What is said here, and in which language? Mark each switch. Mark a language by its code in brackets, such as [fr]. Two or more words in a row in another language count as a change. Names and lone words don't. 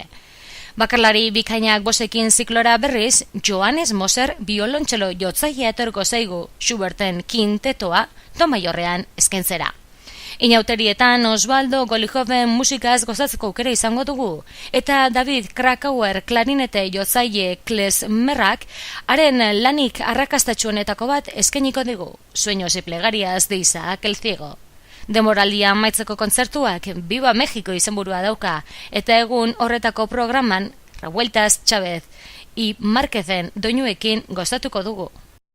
[eu] Bakarlari bikainak bosekin ziklora berriz, Johannes Moser biolontxelo jotzailea etorko zaigu Schuberten kintetoa do maiorrean eskaintzera. Inauterietan Osvaldo Golijoven musikaz gozatzeko aukera izango dugu, eta David Krakauer klarinete jotzaile klezmerrak haren lanik arrakastatsuenetako bat eskainiko digu, Sueños y plegarias de Isaac el Ciego. Denboraldia amaitzeko kontzertuak Viva México izenburua dauka, eta egun horretako programan Revueltas Chávez y Márquezen doinuekin gozatuko dugu.